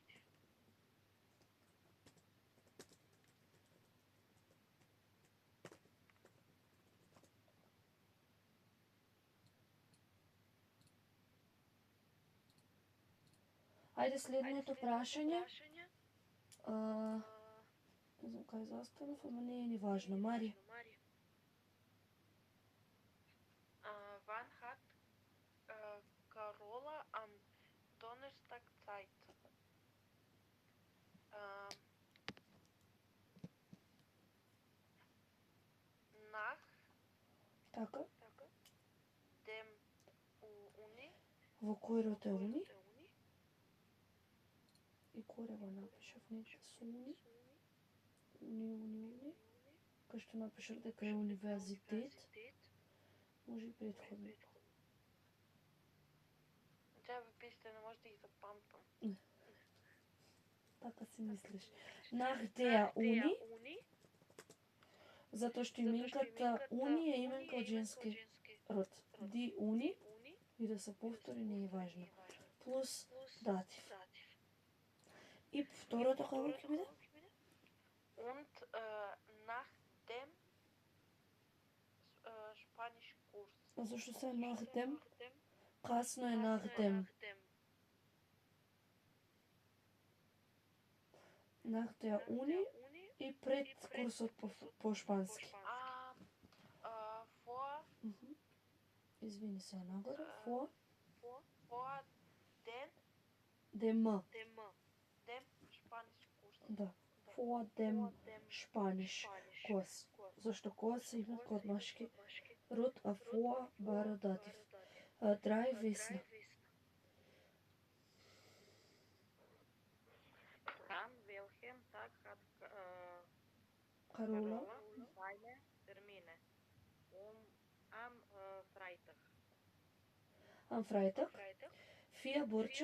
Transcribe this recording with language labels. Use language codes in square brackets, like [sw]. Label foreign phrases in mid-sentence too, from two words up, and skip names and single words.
[mk] Ајде следното прашање. Не знам кај застанав, ама не е ни важно. Марија. [de] Wann hat Carola am Donnerstag Zeit? Nach [mk] Така. [de] dem Uni. [mk] Во којрот е уни. И коре го напишав нека со уни. Уни. Кај што напишав дека е универзитет. Може и предходно. Треба пишете, не може да ги запамтам. Така си мислиш. [de] Nach der Uni. [mk] Затоа што именката уни е именка од женски род. [de] Die Uni. [mk] И да се повтори не е важно. Плюс датив. И второто како ќе биде? [de] Und nach dem Spanisch Kurs. [mk] Зашто се [de] nach dem? [mk] Касно е [de] nach dem. Nach der Uni [mk] и пред курсот по шпански. [de] Vor [mk] Извини се нагоре. [de] For dem dem. Spanisch Kurs. Да. For dem Spanisch Kurs. [mk] Зашто курс е именка од машки род, а for бара датив. Драй весна. [de] An welchem Tag hat Carola. seine Termine? Am Freitag. Am Freitag. Vier Burče.